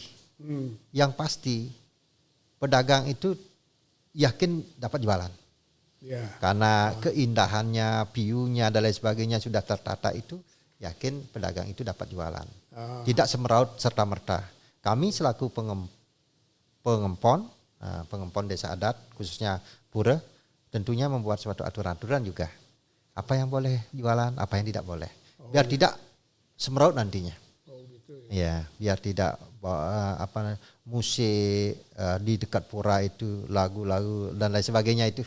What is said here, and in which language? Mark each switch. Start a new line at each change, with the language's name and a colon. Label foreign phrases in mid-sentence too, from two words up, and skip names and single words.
Indonesian: Yang pasti pedagang itu yakin dapat jualan. Karena keindahannya, view-nya dan lain sebagainya sudah tertata itu, yakin pedagang itu dapat jualan. Tidak semeraut serta-merta. Kami selaku pengempon desa adat, khususnya pura, tentunya membuat suatu aturan-aturan juga. Apa yang boleh jualan, apa yang tidak boleh. Biar tidak semeraut nantinya. Ya, biar tidak musik di dekat pura itu, lagu-lagu dan lain sebagainya itu.